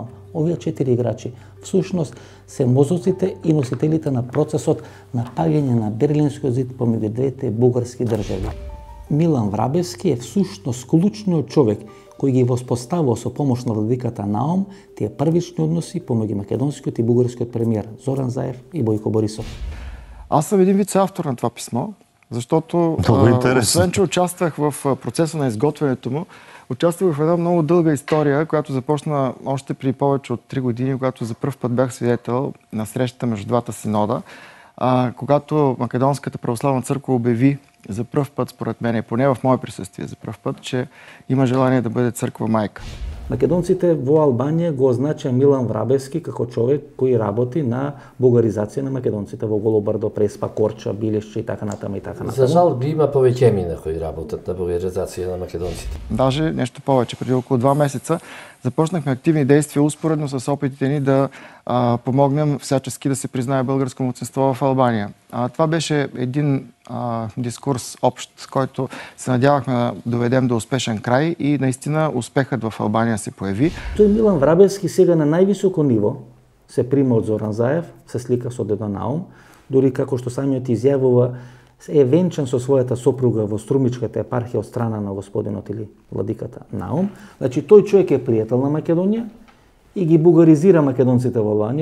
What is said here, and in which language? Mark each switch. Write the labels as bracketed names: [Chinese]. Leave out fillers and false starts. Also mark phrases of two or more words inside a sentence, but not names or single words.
[Macedonian] Овие 4 играчи всушност се мозоците и носителите на процесот на паѓање на Берлинскиот зид помеѓу двете бугарски држави. Милан Врабевски е всушност клучниот човек кој ги воспоставува со помош на владиката Наум тие првични односи помеѓу македонскиот и бугарскиот премиер Зоран Заев и Бојко Борисов. [Bulgarian] Аз съм един вид автор на това писмо, защото освен, че участвах в процеса на изготвянето му, участвах в една много дълга история, която започна още при повече от 3 години, когато за пръв път бях свидетел на срещата между двата синода, когато Македонската православна църква обяви за пръв път, според мен, поне в мое присъствие за пръв път, че има желание да бъде църква майка. [Macedonian] Македонците во Албанија го означа Милан Врабевски како човек кој работи на бугаризација на македонците во Голобрдо, Преспа, Корча, Билешче и така натаму и така натаму. За жал би има повеќе емина кои работат на бугаризација на македонците. [Bulgarian] Даже нещо повече, преди около 2 месеца започнахме активни действия успоредно с опитите ни да помогнем всячески да се признае българско малцинство в Албания. Това беше един дискурс общ, който се надявахме да доведем до успешен край и наистина успехът в Албания се появи. [Macedonian] Тој Милан Врабевски сега на највисоко ниво се прима од Зоран Заев, се слика со дедо Наум, дури како што самиот изјавува е венчан со својата сопруга во Струмичката епархија од страна на господинот или владиката Наум. Значи тој човек е пријател на Македонија и ги бугаризира македонците во Албанија.